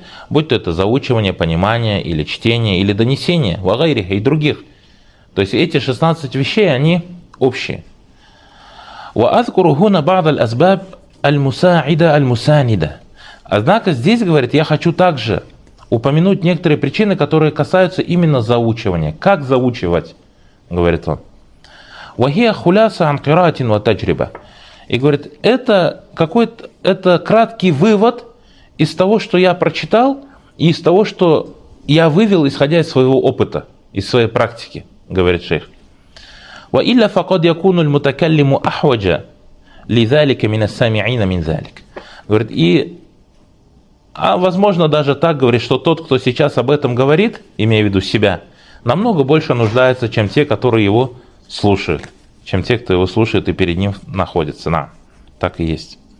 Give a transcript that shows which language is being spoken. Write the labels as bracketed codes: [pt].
[ru] Будь то это заучивание, понимание, или чтение, или донесение, вагайри и других. То есть эти 16 вещей, они общие. [ar] وأذكر هنا بعض الأسباب المساعدة المساندة. [ru] Однако здесь говорит, я хочу также упомянуть некоторые причины, которые касаются именно заучивания. Как заучивать, говорит он. [ar] وهي خلاصة عن قراءة وتجربة. [ru] И говорит, это краткий вывод из того, что я прочитал, и из того, что я вывел, исходя из своего опыта, из своей практики, говорит шейх. [ar] وإلا فقد يكون المتكلم أحوج لذلك من السامعين من ذلك. [ru] Говорит, возможно, даже так говорит, что тот, кто сейчас об этом говорит, имея в виду себя, намного больше нуждается, чем те, которые его слушают, чем те, кто его слушает и перед ним находится. Так и есть.